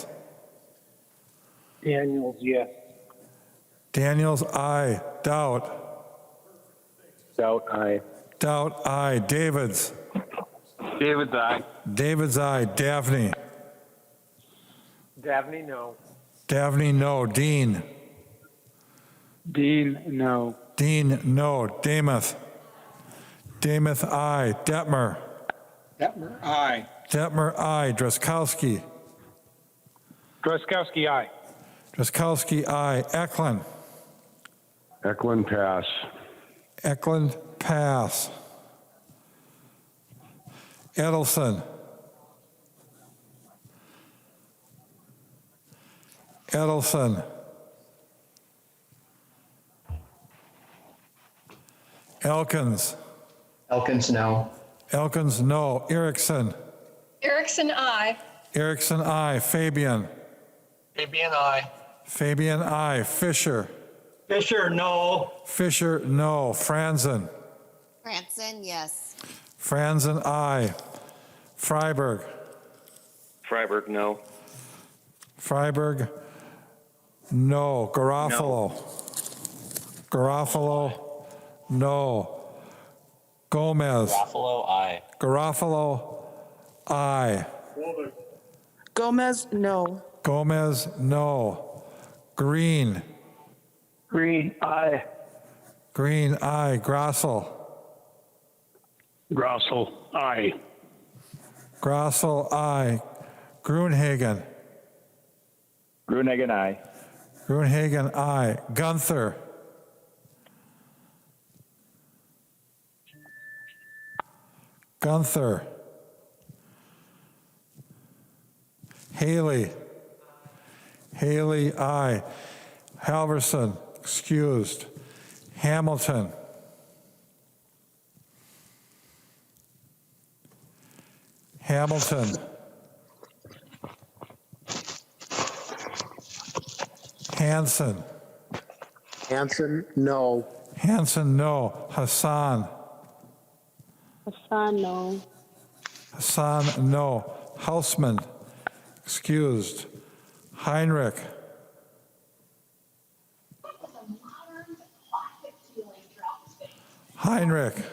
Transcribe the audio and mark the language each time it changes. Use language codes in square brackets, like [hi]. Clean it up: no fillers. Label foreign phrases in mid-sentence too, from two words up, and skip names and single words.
[en] Daniels, yes. Daniels, aye. Daudt. Doubt, aye. Daudt, aye. Davids. David's, aye. Davids, aye. Daphne. Dabney, no. Daphne, no. Dean. Dean, no. Dean, no. Damath. Damath, aye. Detmer. Detmer, aye. Detmer, aye. Druskowski. Droskowski, aye. Druskowski, aye. Eklund. Eklund, pass. Eklund, pass. Edelson. Edelson. Elkins. Elkins, no. Elkins, no. Erickson. Erickson, aye. Erickson, aye. Fabian. Fabian, aye. Fabian, aye. Fisher. Fisher, no. Fisher, no. Franzen. Franson, yes. Franzen, aye. Freiberg. Freiberg, no. Freiberg, no. Garofalo. Garofalo, no. Gomez. Garofalo, aye. Garofalo, aye. Gomez, no. Gomez, no. Green. Green, aye. Green, aye. Grossel. Grossel, aye. Grossel, aye. Gruenhagen. Gruenhagen, aye. Gruenhagen, aye. Gunther. Gunther. Haley. Haley, aye. Halverson, excused. Hamilton. Hamilton. Hanson. Hanson, no. Hanson, no. Hassan. Hassan, no. Hassan, no. Hausman, excused. Heinrich. Heinrich.